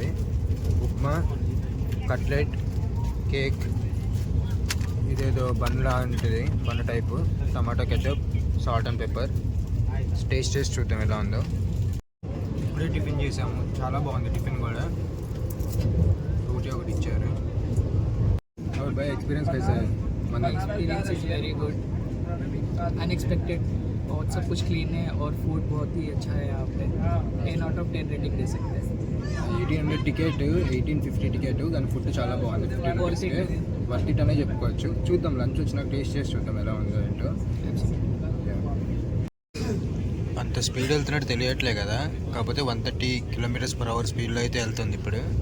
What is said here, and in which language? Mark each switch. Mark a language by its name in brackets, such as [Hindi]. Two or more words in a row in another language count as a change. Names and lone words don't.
[Telugu] ఉప్మా, కట్లెట్, కేక్, ఇదేదో బన్లా ఉంటుంది, [English] bun type, tomato ketchup, salt and pepper. [Telugu] టేస్ట్ చేసి చూద్దాం ఎలా ఉందో. ఇప్పుడే టిఫిన్ చేసాము, చాలా బాగుంది టిఫిన్ కూడా. రోటీ ఒకటి ఇచ్చారు. [Hindi] और भाई एक्सपीरियंस कैसा है? [English] experience is very good, unexpected, [Hindi] और सब कुछ क्लीन है और फूड बहुत ही अच्छा है यहाँ पे. [English] 10 out of 10 [Hindi] रेटिंग दे सकते हैं. [Telugu] 1800 టికెట్, 1850 టికెట్, కానీ ఫుడ్ చాలా బాగుంది. 15 రూపీస్కి [English] worth it [Telugu] అనే చెప్పుకోవచ్చు. చూద్దాం, లంచ్ వచ్చినాక టేస్ట్ చేసి చూద్దాం ఎలా ఉందో ఏంటో. అంత స్పీడ్ వెళ్తున్నట్టు తెలియట్లే కదా, కాకపోతే 130 km/h స్పీడ్లో అయితే వెళ్తుంది ఇప్పుడు.